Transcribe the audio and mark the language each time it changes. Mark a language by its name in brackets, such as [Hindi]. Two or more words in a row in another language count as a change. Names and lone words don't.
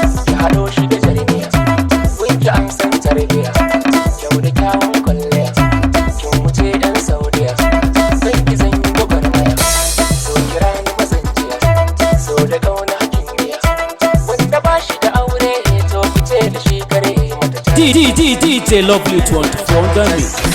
[Hausa] Ya haɗo shi da jarmiya. Kun ki an san tarbiya. Kyau da kyawun kwalliya. Kin wuce yan Saudiya. San ki zan yi gwagwarmaya. So kira ni mazan jiya. So da ƙauna hakin biya. Wanda ba shi da aure, to ku ce da shi kare mata D, D, D, D J Lovely twenty-four [English] on the mix.